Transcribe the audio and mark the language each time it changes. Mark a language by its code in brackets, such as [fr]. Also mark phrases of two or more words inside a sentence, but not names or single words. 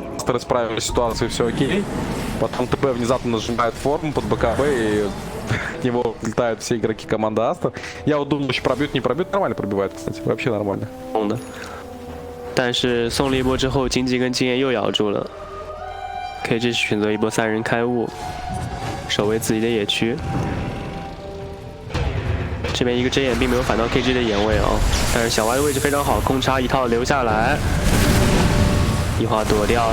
[ru] быстро исправили ситуацию, все окей. Потом ТБ внезапно нажимает форму под БКБ, и от него летают все игроки команды Астер. Я вот думаю, еще пробьют, не пробьют, нормально пробивает, кстати, вообще нормально. [zh] 但是送了一波之后，经济跟经验又咬住了。KG 选择一波3人开雾，守卫自己的野区。这边一个针眼并没有反到 KG 的眼位哦，但是小 Y 的位置非常好，空插一套留下来，一话躲掉。